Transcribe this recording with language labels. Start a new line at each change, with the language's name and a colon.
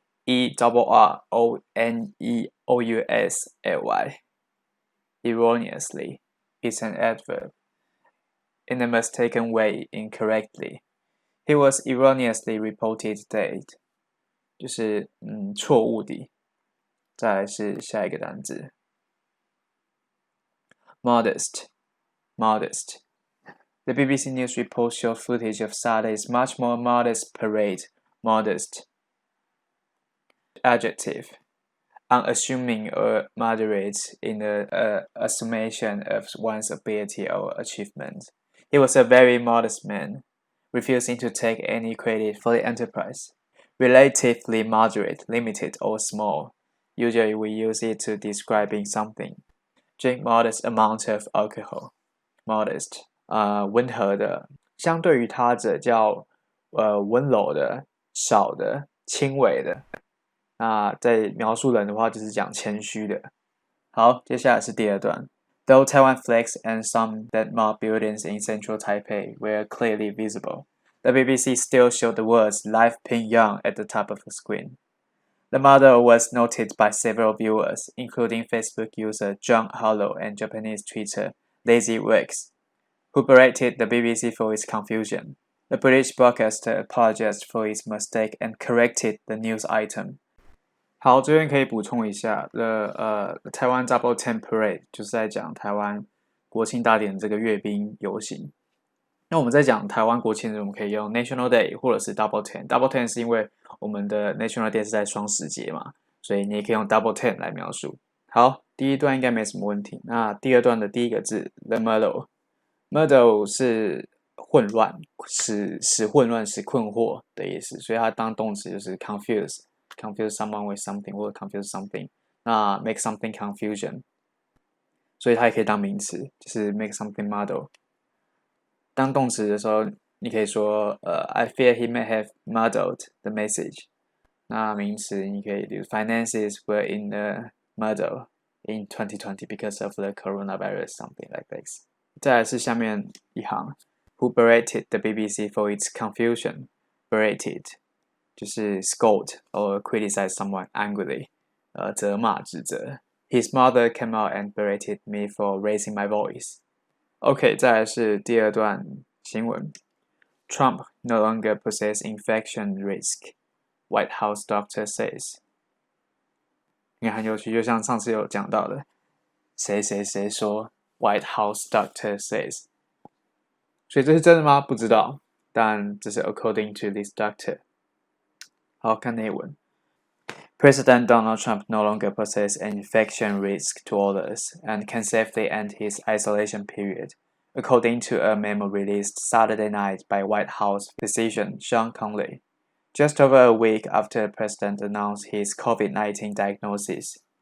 English: E-R-R-O-N-E-O-U-S-L-Y. Erroneously is an adverb. In a mistaken way, incorrectly. He was erroneously reported dead.
Chinese: 就是错误的。再来是下一个单字 modest.
English: Modest. The BBC News report showed footage of Saturday's much more modest parade. Modest. Adjective. Unassuming or moderate in the assumption of one's ability or achievement. He was a very modest man, refusing to take any credit for the enterprise. Relatively moderate, limited, or small. Usually we use it to describing something. Drink modest amount of alcohol. Modest.
Chinese: 温和的，相对于他者叫温柔的、少的、轻微的。那在描述人的话，就是讲谦虚的。好，接下来是第二段。
English: Though Taiwan flags and some landmark buildings in central Taipei were clearly visible, the BBC still showed the words Live Pyongyang at the top of the screen. The model was noted by several viewers, including Facebook user John Hollow and Japanese Twitter Lazy Wax, who berated the BBC for its confusion. The British broadcaster apologized for its mistake and corrected the news item.
Chinese: 好，这边可以补充一下Taiwan Double Tent Parade 就是在讲台湾国庆大典这个阅兵游行。那我们在讲台湾国庆日，我们可以用 National Day 或者是 Double Tent。Double Tent 是因为我们的 National Day 是在双十节嘛，所以你也可以用 Double Tent 来描述。好，第一段应该没什么问题。那第二段的第一个字 The muddle 是混乱，使混乱、使困惑的意思，所以它当动词就是
English: confuse someone with something
Chinese: 或者
English: confuse something，
Chinese: 那
English: make something confusion，
Chinese: 所以它也可以当名词，就是
English: make something muddle。
Chinese: 当动词的时候，你可以说
English: I fear he may have muddled the message。
Chinese: 那名词你可以比如
English: finances were in a muddle in 2020 because of the coronavirus, something like this。
Chinese: 再来是下面一行
English: ，Who berated the BBC for its confusion? Berated
Chinese: 就是
English: scold or criticize someone angrily，
Chinese: 责骂指责。
English: His mother came out and berated me for raising my voice. OK，
Chinese: 再来是第二段新闻。
English: Trump no longer poses infection risk, White House doctor says。
Chinese: 你看很有趣，就像上次有讲到的，谁谁谁说
English: White House doctor says。
Chinese: 所以这是真的吗？不知道，但这是
English: according to this doctor。
Chinese: 好，看内文。
English: President Donald Trump no longer poses an infection risk to others and can safely end his isolation period, according to a memo released Saturday night by White House physician Sean Conley, just over a week after the president announced his COVID-19 diagnosis.